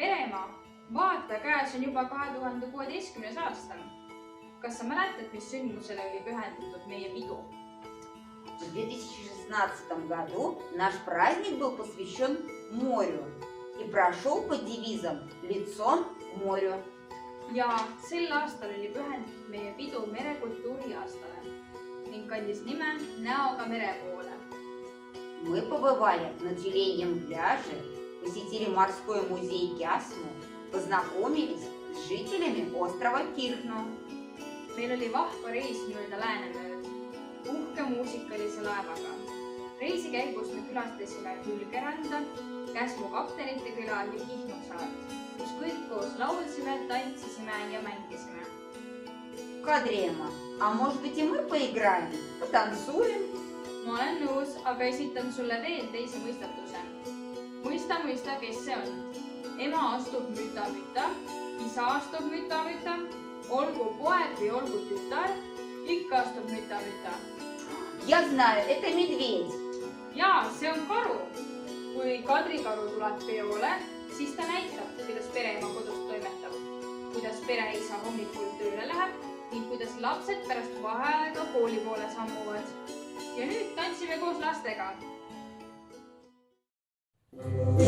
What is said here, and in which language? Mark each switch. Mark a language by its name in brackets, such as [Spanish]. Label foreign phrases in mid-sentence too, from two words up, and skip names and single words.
[Estonian] ema, vaata, käes on juba 2016. aasta. Kas sa mäletad, mis sündmusele oli pühendatud meie pidu? [Russian] В 2016 году наш праздник был посвящен морю и прошел под девизом «Лицом к морю». [Estonian] Ja sel aastal oli pühendatud meie pidu merekultuuri aastale ning kandis nime Näoga mere poole. [Russian] Мы побывали на тюленьем пляже, посетили морской музей Кясму, познакомились с жителями острова Кирхну. [Estonian] Meil oli vahva reis mööda Läänemööd, uhke muusikalise laevaga. Reisi käigus me külastasime Külgeranda, Käsmu kaptenite küla ja Kihnu saart, kus kõik koos laulsime, tantsisime ja mängisime. Kadriema, [Russian] а может быть и мы поиграем, потанцуем? [Estonian] Ma olen nõus, aga esitan sulle veel teise mõistatuse. Mõista, kes see on. Ema astub müta-müta, isa astub müta-müta, olgu poeg või olgu tütar, ikka astub müta-müta. [Russian] Я знаю, это медведь. [Estonian] Jaa, see on karu. Kui Kadrikaru tuleb peole, siis ta näitab, kuidas pereema kodust toimetab, kuidas pereisa hommikul tööle läheb ning kuidas lapsed pärast vaheaega kooli poole sammuvad. Ja nüüd tantsime koos lastega.